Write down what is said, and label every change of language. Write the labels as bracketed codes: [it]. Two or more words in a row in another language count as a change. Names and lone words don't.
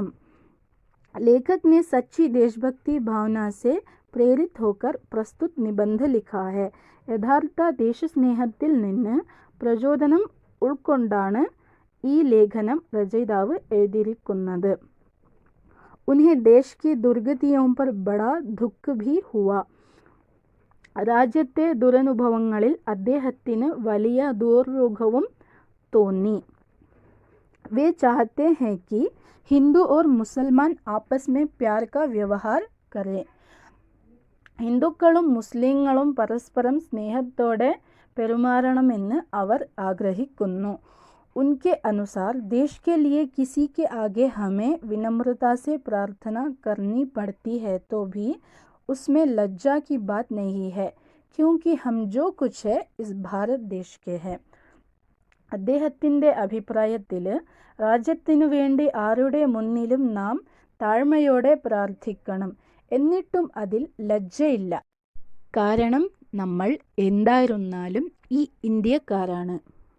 [hi] लेखक ने सच्ची देशभक्ति भावना से प्रेरित होकर प्रस्तुत निबंध लिखा है. [ml] യഥാർത്ഥ ദേശസ്നേഹത്തിൽ നിന്ന് പ്രചോദനം ഉൾക്കൊണ്ടാണ് ഈ ലേഖനം രചയിതാവ് എഴുതിയിരിക്കുന്നത്. [hi] उन्हें देश की दुर्गतियों पर बड़ा दुख भी हुआ. [ml] രാജ്യത്തെ ദുരനുഭവങ്ങളിൽ അദ്ദേഹത്തിന് വലിയ ദുർമുഖവും തോന്നി. [hi] वे चाहते हैं कि हिंदू और मुसलमान आपस में प्यार का व्यवहार करें. [ml] ഹിന്ദുക്കളും മുസ്ലിങ്ങളും പരസ്പരം സ്നേഹത്തോടെ പെരുമാറണമെന്ന് അവർ ആഗ്രഹിക്കുന്നു. [hi] उनके अनुसार देश के लिए किसी के आगे हमें विनम्रता से प्रार्थना करनी पड़ती है तो भी उसमें लज्जा की बात नहीं है क्योंकि हम जो कुछ है इस भारत देश के हैं. [ml] അദ്ദേഹത്തിൻ്റെ അഭിപ്രായത്തിൽ രാജ്യത്തിനു വേണ്ടി ആരുടെ മുന്നിലും നാം താഴ്മയോടെ പ്രാർത്ഥിക്കണം. എന്നിട്ടും അതിൽ ലജ്ജയില്ല. കാരണം നമ്മൾ എന്തായിരുന്നാലും ഈ ഇന്ത്യക്കാരാണ്.